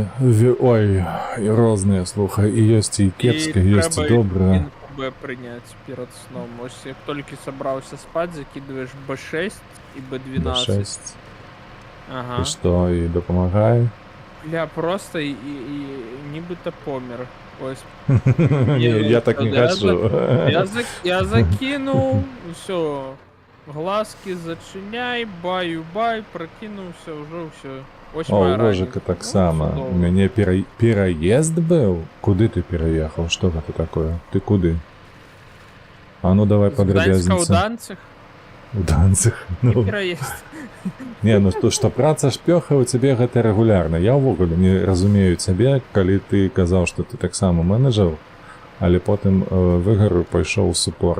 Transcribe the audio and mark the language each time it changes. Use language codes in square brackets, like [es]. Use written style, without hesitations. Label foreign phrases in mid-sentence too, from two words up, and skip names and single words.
[be] Ой, і розныя, слухай, і ёсць і кепска, ёсць і добра. Б прыняць перад сном. Ось як толькі сабраўся спаць, закидываешь B6 і B12. B6. Ага. І што, і дапамагае? Бля, просто і нібыта помер. Ось. Не, я так не хочу. [ru] Я закинул, все. [uk] Глазки зачиняй, баю-бай, прокинувся, уже все. Ось [be] О, моя у Вожика раніца. [uk] так само. У чудово. [be] мяне пераезд быў? Куды ты пераехаў? Што гэта такое? Ты куды? А ну давай З Гданьска ў падрабязніца. Данцях У Данцах. і Ну. пераезд. Не, ну што праца шпёха ў цябе гэта рэгулярна. Я ўвогуле не разумею цябе, калі ты казаў, што ты таксама менеджер, але потым выгару пайшоў у супорт.